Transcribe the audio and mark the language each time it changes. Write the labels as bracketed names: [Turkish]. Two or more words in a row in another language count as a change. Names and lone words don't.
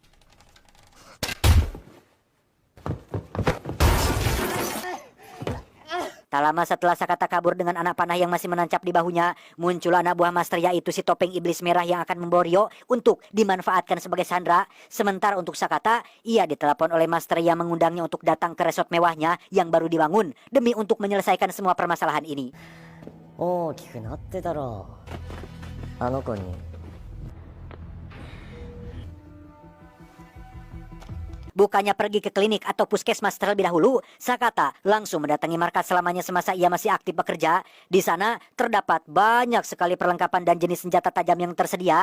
[Indonesian] tak lama setelah Sakata kabur dengan anak panah yang masih menancap di bahunya, muncul anak buah master yaitu si topeng iblis merah yang akan membawa Rio untuk dimanfaatkan sebagai sandera. Sementara untuk Sakata, ia ditelepon oleh master yang mengundangnya untuk datang ke resort mewahnya yang baru dibangun demi untuk menyelesaikan semua permasalahan ini. [Japanese] 大きくなってたろあの子に [Indonesian] Bukannya pergi ke klinik atau puskesmas terlebih dahulu, Sakata langsung mendatangi markas selamanya semasa ia masih aktif bekerja. Di sana terdapat banyak sekali perlengkapan dan jenis senjata tajam yang tersedia.